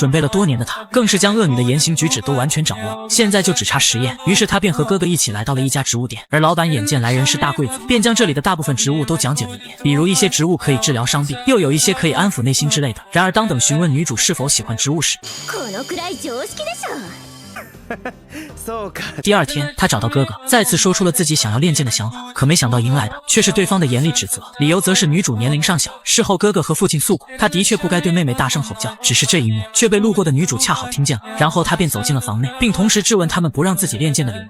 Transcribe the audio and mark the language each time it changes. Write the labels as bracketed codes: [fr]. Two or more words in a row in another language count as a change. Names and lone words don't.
[zh] 准备了多年的他，更是将恶女的言行举止都完全掌握，现在就只差实验。于是他便和哥哥一起来到了一家植物店，而老板眼见来人是大贵族，便将这里的大部分植物都讲解了一遍，比如一些植物可以治疗伤病，又有一些可以安抚内心之类的。然而当等询问女主是否喜欢植物时， [ja] このくらい常識でしょ。 [zh] 第2天，他找到哥哥，再次说出了自己想要练剑的想法，可没想到迎来的却是对方的严厉指责，理由则是女主年龄尚小。事后哥哥和父亲诉苦，他的确不该对妹妹大声吼叫，只是这一幕却被路过的女主恰好听见了。然后他便走进了房内，并同时质问他们不让自己练剑的理由。